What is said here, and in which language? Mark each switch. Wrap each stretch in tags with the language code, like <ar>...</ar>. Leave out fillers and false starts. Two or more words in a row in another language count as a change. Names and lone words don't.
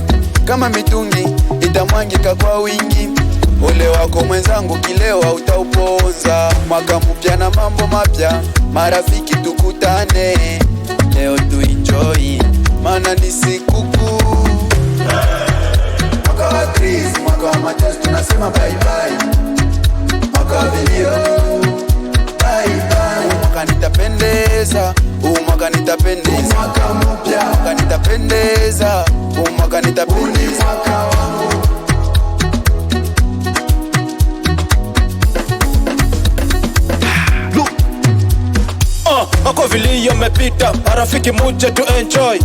<sw>Kama mitungi itamwangika kwa wingi, ole wako mwenzangu kileo hautaupoza. Mwaka mpya na mambo mapya, marafiki tukutane. Leo tuenjoy, mana ni sikukuu. Mwaka wa Chris, mwaka wa Mateus, tunasema</sw> <en>bye bye.</en> <sw>Mwaka wa vilio,</sw> <en>bye bye.</en> <sw>Mwaka nitapendeza, mwaka nitapendeza. Mwaka mpya, mwaka nitapendeza. Mwaka nitapendeza. Mwaka wangu. Mwaka vilio mepita, marafiki muje tu enjoy.</sw>